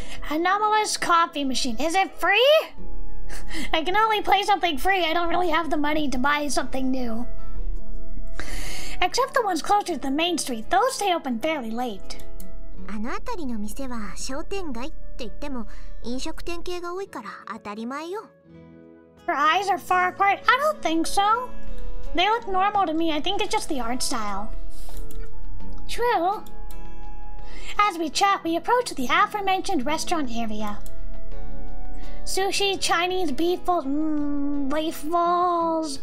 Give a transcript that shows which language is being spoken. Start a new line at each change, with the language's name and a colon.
English: Anomalous coffee machine. Is it free? I can only play something free. I don't really have the money to buy something new. Except the ones closer to the main street. Those stay open fairly late.
Japanese: あの辺りの店は商店街って言っても飲食店系が多いから当たり前よ。
English: Her eyes are far apart. I don't think so. They look normal to me. I think it's just the art style. True. As we chat, we approach the aforementioned restaurant area. Sushi, Chinese, beef balls.